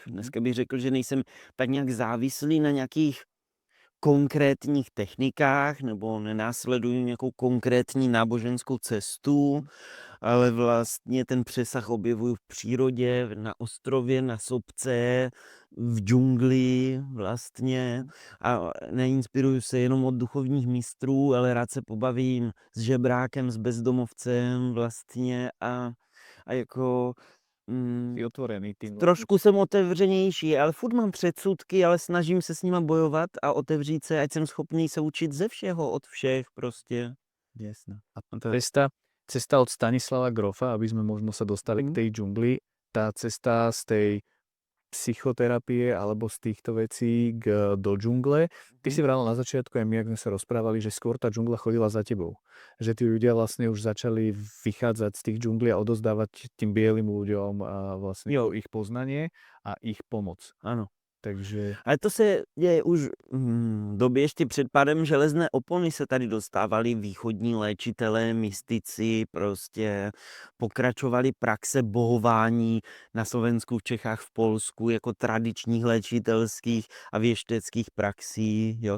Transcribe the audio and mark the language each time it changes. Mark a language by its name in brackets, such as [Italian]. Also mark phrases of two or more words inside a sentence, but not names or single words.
[Czech] Dneska bych řekl, že nejsem tak nějak závislý na nějakých konkrétních technikách nebo nenásleduji nějakou konkrétní náboženskou cestu, ale vlastně ten přesah objevuju v přírodě, na ostrově, na sopce, v džungli vlastně a neinspiruju se jenom od duchovních mistrů, ale rád se pobavím s žebrákem, s bezdomovcem vlastně a jako [Slovak] Si otvorený tým. [Czech] trošku jsem otevřenější, ale furt mám předsudky, ale snažím se s nima bojovat a otevřít se, ať jsem schopný se učit ze všeho, od všech prostě. [Slovak] Jasné. A cesta od Stanislava Grofa, aby sme možno sa dostali k tej džungli, tá cesta z tej psychoterapie alebo z týchto vecí do džungle. Ty si vravel na začiatku, aj my, ak sme sa rozprávali, že skôr tá džungla chodila za tebou. Že tí ľudia vlastne už začali vychádzať z tých džunglí a odozdávať tým bielým ľuďom a vlastne ich poznanie a ich pomoc. [Czech] Ano. Takže... Ale to se děje už v době ještě před pádem železné opony se tady dostávali východní léčitelé, mystici, prostě pokračovali praxe bohování na Slovensku, v Čechách, v Polsku, jako tradičních léčitelských a věšteckých praxí, jo.